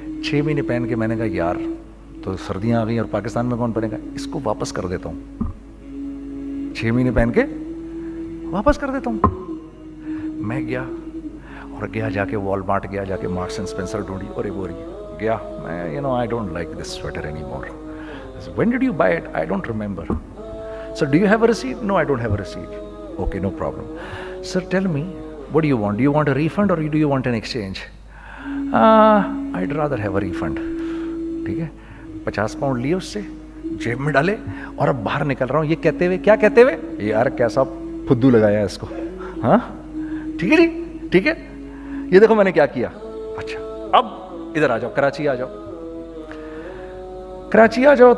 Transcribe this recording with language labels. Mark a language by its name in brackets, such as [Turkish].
[Urdu] 6 مہینے پہن کے میں نے کہا یار تو سردیاں آ گئی اور پاکستان میں کون پہنے گا, اس کو واپس کر دیتا ہوں. 6 مہینے پہن کے واپس کر دیتا ہوں. میں گیا جا کے وال مارٹ گیا, جا کے مارکس اینڈ اسپینسر ڈھونڈی اور ایک بوری گیا. [English] میں I don't like this sweater anymore. When did you buy it? I don't remember. Sir, do you have a receipt? No, I don't have a receipt. Okay, no problem. Sir, tell me, what do you want? Do you want a refund or do you want an exchange? I'd rather have a refund. [Urdu] ٹھیک ہے. 50 pound لیے اس سے, جیب میں ڈالے اور اب باہر نکل رہا ہوں. یہ کہتے ہوئے, کیا کہتے ہوئے, یار کیسا پھدو لگایا ہے اس کو. ہاں ٹھیک ہے جی, ٹھیک ہے. یہ دیکھو میں نے کیا کیا. اچھا اب ادھر آ جاؤ, کراچی آ جاؤ.